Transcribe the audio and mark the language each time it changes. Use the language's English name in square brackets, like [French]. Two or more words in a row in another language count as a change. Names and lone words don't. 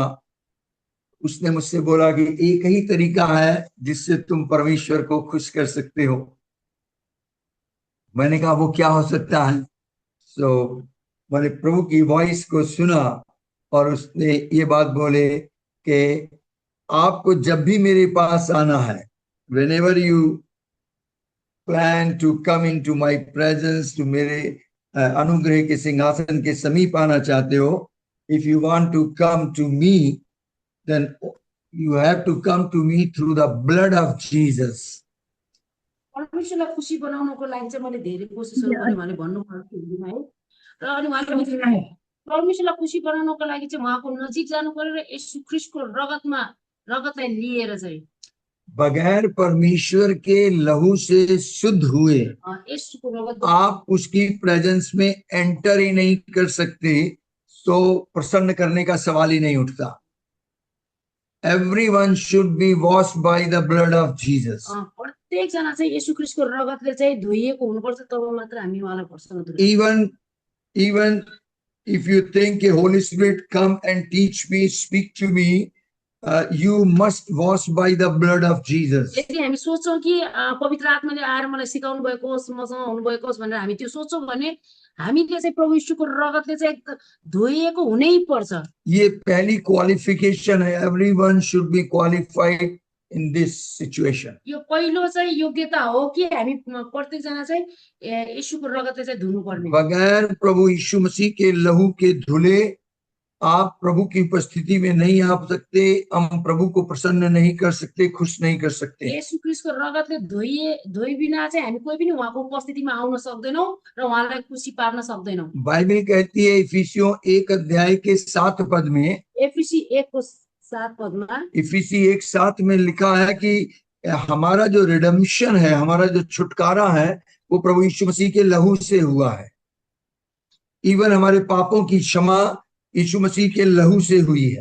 [Hindi] उसने मुझसे बोला कि एक ही तरीका है जिससे तुम परमेश्वर को खुश कर सकते हो। मैंने कहा वो क्या हो सकता है। तो मैंने प्रभु की वॉइस को सुना और उसने ये बात बोले कि आपको जब भी मेरे पास आना है, [English] whenever you plan to come into my presence, to [Hindi] मेरे अनुग्रह के सिंहासन के समीप आना चाहते हो, [English] if you want to come to me, then you have to come to me through the blood of Jesus. [Nepali] परमेश्वरलाई खुसी बनाउनको लागि चाहिँ मैले धेरै कोसिसहरू गरेँ भने भन्नु पर्छ है। र अनि उहाँले परमेश्वरलाई खुसी बनाउनको लागि चाहिँ उहाँको नजिक जानु पर्यो र येशू ख्रीष्टको रगतलाई लिएर चाहिँ [Hindi] बगैर परमेश्वर के लहू से शुद्ध हुए आप उसकी प्रेजेंस में एंटर ही नहीं कर सकते, तो प्रसन्न करने का सवाल ही नहीं उठता। [English] Everyone should be washed by the blood of Jesus. [Nepali] प्रत्येक जना चाहिँ येशू ख्रीष्टको रगतले चाहिँ धोइएको हुनुपर्छ, तब मात्र हामी उहाँलाई प्रसन्न तुल्याउँछौँ। [English] Even if you think a Holy Spirit come and teach me, speak to me, you must wash by the blood of Jesus. [Nepali] यदि हामी सोच्छौं कि पवित्र आत्माले आएर मलाई सिकाउनु भएको होस्, मसँग हुनु भएको होस् भनेर हामी त्यो सोच्छौं भने हामीले चाहिँ प्रभु यीशुको रगतले चाहिँ धोइएको हुनै पर्छ। [Hindi] ये पहली क्वालिफिकेशन है। [English] Everyone should be qualified in this situation. [Nepali] यो पहिलो चाहिँ योग्यता हो कि हामी प्रत्येक जना चाहिँ यीशुको रगतले चाहिँ धुनु पर्ने। [Hindi] बगैर प्रभु यीशु मसीह के लहू के धुले आप प्रभु की उपस्थिति में नहीं आ सकते, हम प्रभु को प्रसन्न नहीं कर सकते, खुश नहीं कर सकते। [Nepali] येशू ख्रीष्टको रगतले धोइ बिना चाहिँ हामी कोही पनि उहाँको उपस्थितिमा आउन सक्दैनौं र उहाँलाई खुसी पार्न सक्दैनौं। [Hindi] बाइबल कहती है इफिसियों 1 अध्याय के 7 पद में, [Nepali] एफिसी 1 को 7 पद में, [Hindi] इफिसी 1:7 में लिखा है कि हमारा जो रिडेम्पशन है, हमारा जो छुटकारा है, वो प्रभु यीशु मसीह के लहू से हुआ है। इवन हमारे पापों की क्षमा यीशु मसीह के लहू से हुई है।